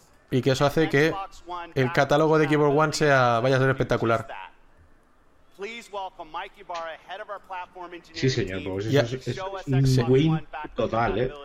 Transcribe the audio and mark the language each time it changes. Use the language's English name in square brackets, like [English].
[Spanish] Y que eso hace que el catálogo de Xbox One vaya a ser espectacular. [English] Please welcome Mike Ibarra, head of our platform engineering. [Spanish] Sí, señor, pues es un win total, ¿eh?